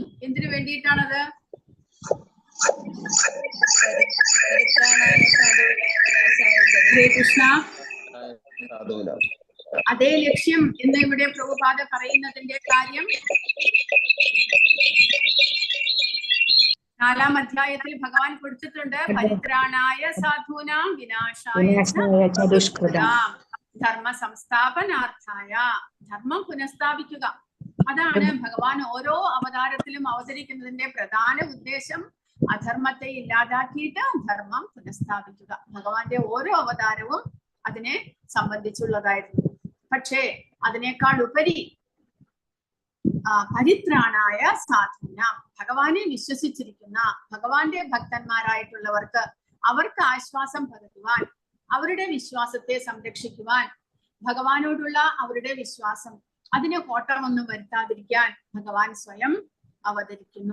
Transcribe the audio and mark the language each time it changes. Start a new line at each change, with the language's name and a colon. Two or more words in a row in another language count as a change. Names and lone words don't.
Malayalam: എന്തിനു വേണ്ടിയിട്ടാണത്? ഹരേ കൃഷ്ണ. അതേ ലക്ഷ്യം എന്ന് ഇവിടെ പ്രഭുപാദ പറയുന്നതിന്റെ കാര്യം 4-ാം അധ്യായത്തിൽ ഭഗവാൻ കൊടുത്തിട്ടുണ്ട്.
Sanskrit: പരിത്രാണായ സാധൂനാം വിനാശായ ചതുഷ്കൃതാം ധർമ്മ സംസ്ഥാപനാർത്ഥായ.
Malayalam: ധർമ്മം പുനഃസ്ഥാപിക്കുക. അതാണ് ഭഗവാൻ ഓരോ അവതാരത്തിലും അവതരിക്കുന്നതിന്റെ പ്രധാന ഉദ്ദേശം. അധർമ്മത്തെ ഇല്ലാതാക്കിയിട്ട് ധർമ്മം പുനഃസ്ഥാപിക്കുക. ഭഗവാന്റെ ഓരോ അവതാരവും അതിനെ സംബന്ധിച്ചുള്ളതായിരുന്നു. പക്ഷേ അതിനേക്കാൾ ഉപരി
Sanskrit: പരിത്രാണായ സാധൂന,
Malayalam: ഭഗവാനെ വിശ്വസിച്ചിരിക്കുന്ന ഭഗവാന്റെ ഭക്തന്മാരായിട്ടുള്ളവർക്ക് അവർക്ക് ആശ്വാസം പകരുവാൻ, അവരുടെ വിശ്വാസത്തെ സംരക്ഷിക്കുവാൻ, ഭഗവാനോടുള്ള അവരുടെ വിശ്വാസം അതിന് കോട്ടമൊന്നും വരുത്താതിരിക്കാൻ ഭഗവാൻ സ്വയം അവതരിക്കുന്നു.